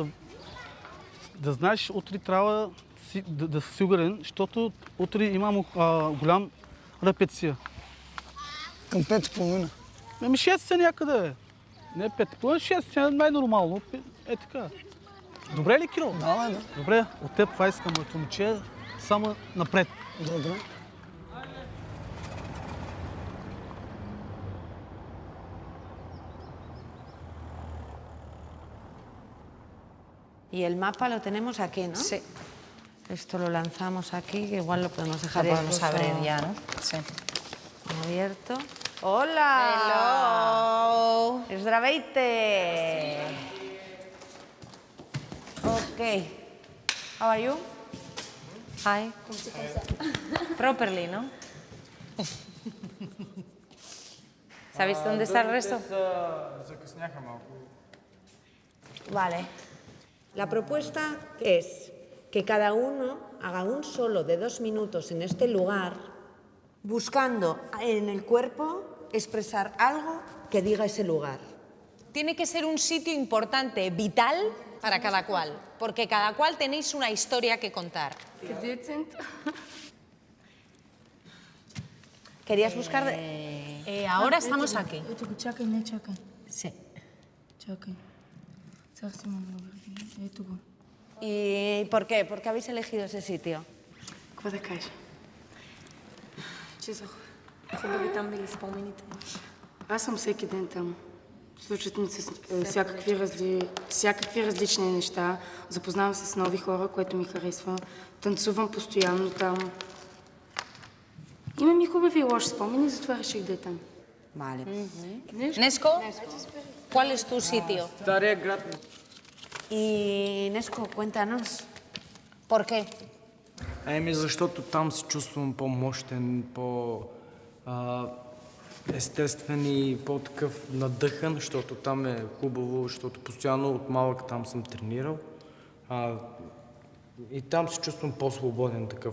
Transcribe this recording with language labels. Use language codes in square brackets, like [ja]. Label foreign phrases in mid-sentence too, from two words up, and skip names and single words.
[bg] Да знаеш, утре трябва да си сигурен, защото утре имам голям репетиция. Към 5:30. Ами 6 някъде. Не 5:30, 6 най-нормално. Така. Добре ли, Киро? Да. Добре, от теб това искам, моето момче, само напред. Добре. [es] Y el mapa lo tenemos aquí, ¿no? Sí. Esto lo lanzamos aquí, que igual lo podemos dejar Lo podemos incluso abrir ya, ¿no? Sí. abierto. ¡Hola! [en] Hello. [bg] Здравейте! Okay. [en] How are you? Hi. Properly, [es] ¿no? ¿Sabéis dónde está el resto? [bg] Закъсняха малко. [es] Vale. La propuesta es que cada uno haga un solo de 2 minutos en este lugar buscando en el cuerpo expresar algo que diga ese lugar. Tiene que ser un sitio importante, vital para cada cual, porque cada cual tenéis una historia que contar. ¿Querías buscar...? Ahora estamos aquí. [bg] Чакай, не чакай. [es] Sí. [bg] Чакай. Цях си имам номер. Ето го. [es] ¿Y por qué? ¿Por qué habéis elegido ese sitio? [bg] Какво да кажа? Чизах. Хубави там били спомените. Аз съм всеки ден там. Случват ми се всякакви различни неща. Запознавам се с нови хора, което ми харесва. Танцувам постоянно там. Имам и хубави и лоши спомени, затова реших да е там. [es] Vale. Nesco, ¿cuál es tu sitio? [bg] Стария град. [es] Y Nesco, cuéntanos. ¿Por qué? [bg] Ами защото там се чувствам по-мощен, естествен и по-такъв надъхан, защото там е хубаво, защото постоянно от малък там съм тренирал. И там се чувствам по-свободен такъв.